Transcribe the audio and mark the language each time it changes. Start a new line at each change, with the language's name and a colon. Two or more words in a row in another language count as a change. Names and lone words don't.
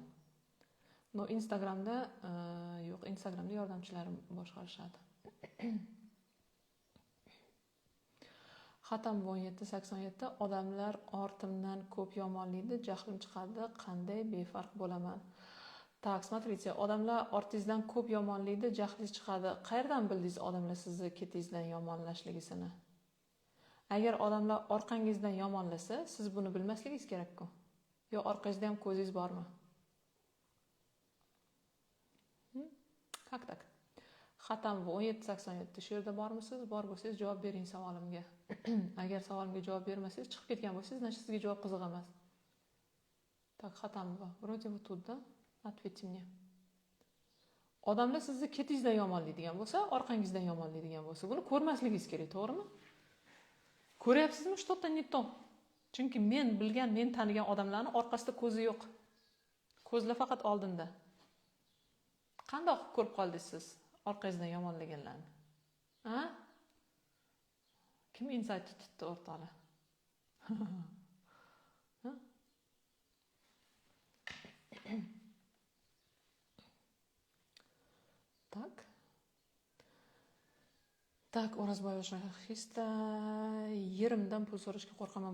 Uzbek: No, Instagramda yo'q, Instagramda yordamchilarim boshqarishadi. Xatam 17-87 odamlar ortimdan ko'p yomonlaydi, jahlim chiqadi, qanday befarq bo'laman?
Russian: Так, смотрите,
Uzbek: odamlar ortingizdan ko'p yomonlaydi, jahlingiz chiqadi. Qayerdan bildingiz odamlar sizni ketingizdan yomonlashligisini? Agar odamlar orqangizdan yomonlasa, siz buni bilmasligingiz kerak-ku. Yo orqangizda ham ko'zingiz bormi?
Russian: Как так?
Uzbek: Xatam 17-87 shu yerda bormisiz? Bor bo'lsangiz javob bering savolimga. Agar savolimga javob bermasangiz, chiqib ketgan bo'lsangiz, значит sizga javob qiziq emas.
Russian: Так, Xatamova, вроде вот тут, да? Ответьте мне.
Uzbek: Odamlar sizni ketingizdan yomonlaydigan bo'lsa, orqangizdan yomonlaydigan bo'lsa, buni ko'rmasligingiz kerak, to'g'rimi? Ko'ryapsizmi,
Russian: что-то не то.
Uzbek: Chunki men bilgan, men tanigan odamlarning orqasida ko'zi yo'q. Ko'zlar faqat oldinda. Qandoq ko'rib qoldingiz siz orqangizdan yomonlaganlarni? Ha? Kim insight tutdi o'rtoqlar? Tak, O'razboyev shahista yerimdan pul so'rashga qo'rqaman.